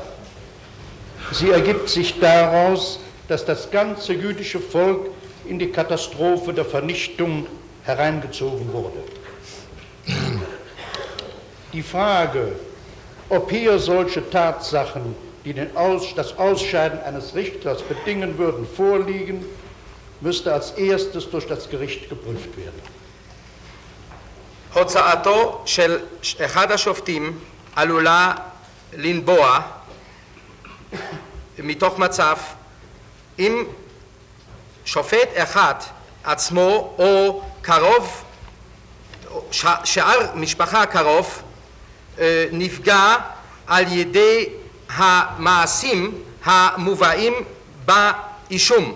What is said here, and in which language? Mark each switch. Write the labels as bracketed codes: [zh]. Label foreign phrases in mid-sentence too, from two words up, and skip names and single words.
[de] Sie ergibt sich daraus, dass das ganze jüdische Volk in die Katastrophe der Vernichtung hereingezogen wurde. Die Frage, ob hier solche Tatsachen, die das Ausscheiden eines Richters bedingen würden, vorliegen, müsste als erstes durch das Gericht geprüft werden. [he] הוצאתו של אחד השופטים עלולה לנבוע מתוך מצב אם שופט אחד עצמו או קרוב, שאר משפחה קרוב, נפגע על ידי המעשים המובאים באישום.